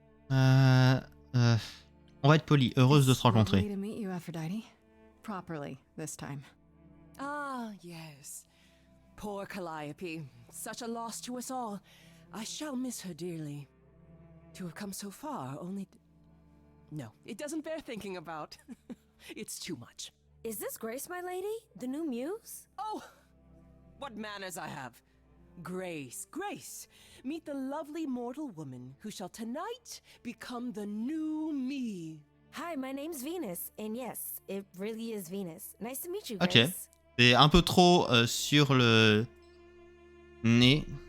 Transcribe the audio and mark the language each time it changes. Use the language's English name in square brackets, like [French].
[French] On va être poli, heureuse de te rencontrer. [English] To meet you, Aphrodite. Properly this time. Ah, yes. Poor Calliope. Such a loss to us all. I shall miss her dearly. To have come so far, only... No, it doesn't bear thinking about. It's too much. Is this Grace, my lady? The new muse? Oh! What manners I have. Grace, Grace. Meet the lovely mortal woman who shall tonight become the new me. Hi, my name's Venus. And yes, it really is Venus. Nice to meet you, Ok. Grace. [French] C'est un peu trop sur le nez.